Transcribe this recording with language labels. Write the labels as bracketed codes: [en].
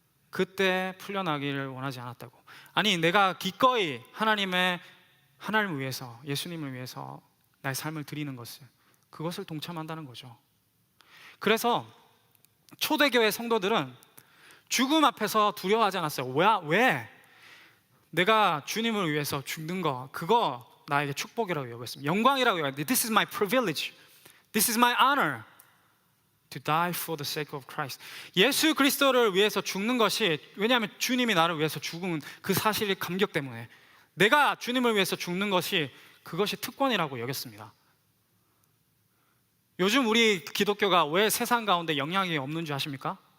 [ko] 그때 풀려나기를 원하지 않았다고. 아니, 내가 기꺼이 하나님을 위해서, 예수님을 위해서 나의 삶을 드리는 것을, 그것을 동참한다는 거죠. 그래서 초대교회 성도들은 죽음 앞에서 두려워하지 않았어요. 왜? 내가 주님을 위해서 죽는 거, 그거 나에게 축복이라고 여겼습니다. 영광이라고 여겼습니다. [en] This is my privilege. This is my honor to die for the sake of Christ. [ko] 예수 그리스도를 위해서 죽는 것이, 왜냐하면 주님이 나를 위해서 죽은 그 사실의 감격 때문에 내가 주님을 위해서 죽는 것이, 그것이 특권이라고 여겼습니다. 요즘 우리 기독교가 왜 세상 가운데 영향이 없는 줄 아십니까?